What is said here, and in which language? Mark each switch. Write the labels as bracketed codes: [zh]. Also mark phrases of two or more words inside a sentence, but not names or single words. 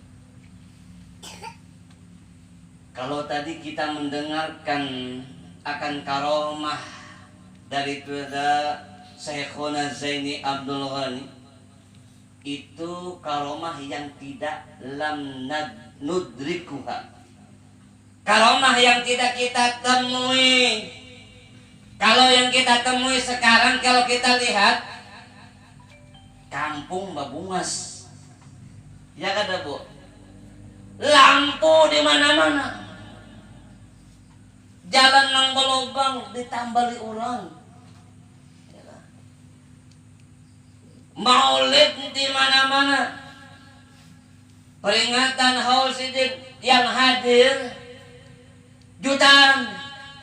[id] Kalau tadi kita mendengarkan akan karomah daripada Syekhuna Zaini Abdul Ghani, itu karomah yang tidak [ar] لم ندركها, [id] karomah yang tidak kita temui. Kalau yang kita temui sekarang, kalau kita lihat kampung babungas, ya kada Bu, lampu di mana-mana, [bjn] jalan nang belobang ditambali orang, maulid di mana-mana, peringatan haul sidin yang hadir jutaan.